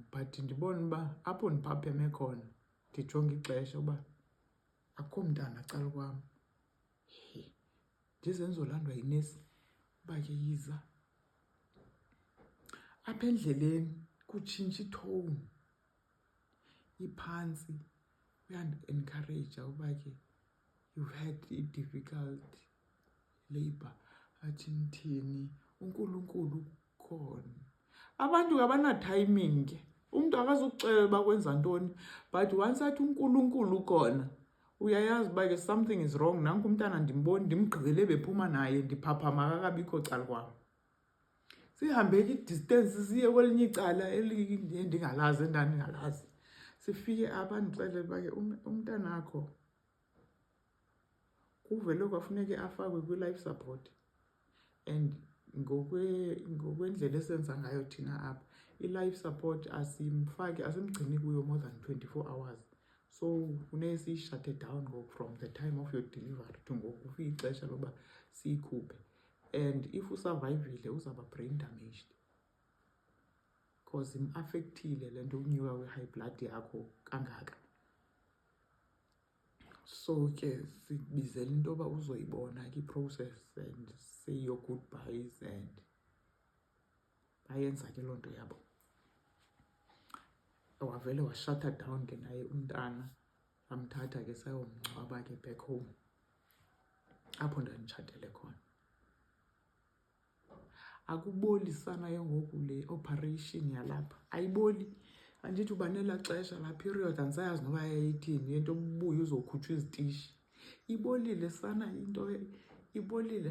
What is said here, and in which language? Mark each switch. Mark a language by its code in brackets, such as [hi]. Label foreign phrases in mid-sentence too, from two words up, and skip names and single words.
[xh] But ndibona uba apho ndiphapheme khona, ndijonge ixesha uba akukho mntana cala kwam. Ndize ndizolandwa yinesi uba ke yiza. Apha endleleni kutshintsha itone, iphantsi, uyandi-encourage uba ke [en] you've had [xh] i- [en] difficult labor. [xh] Athi ndithini, uNkulunkulu khona. Abantu abana-timing ke. Umntu akazukuxelela uba kwenza ntoni, but once athi uNkulunkulu khona, uyayazi uba ke [en] something is wrong. [xh] Nanku umntana ndimboni, ndimgqibele bephuma naye, ndiphaphama kakabikho cala kwam. Sihambeke i-distance siye kwelinye icala endingalazi, endandingalazi. Sifike apha ndixelele uba ke umntanakho kuvele kwafuneke afakwe kwi-life support. And ngokwendlela esenza ngayo thina apha, i-life support asimgcini kuyo [en] more than 24 hours. [xh] So funeke siyi-shut down [en] from the time of your delivery [xh] to ngoku kufike ixesha loba siyikhuphe. And if usurvivile uzawuba [en] brain damaged, [xh] because im-affectile le nto unyuka kwe- [en] high blood [xh] yakho kangaka. So ke sibizela into yoba uzoyibona ke i-process [en] and say your goodbyes, [xh] and bayenza ke loo nto yabo. Wavele washata down ke naye umntana, amthatha ke sayomngcwaba ke [en] back home [xh] apho ndanditshatele khona. Akubolisana ke ngoku le operation yalapha, ayiboli. Andithi uba nelaa xesha la period andisayazi noba yayithini, yento ubuye uzokhutshwa izitishi. Ibolile sana into, ibolile.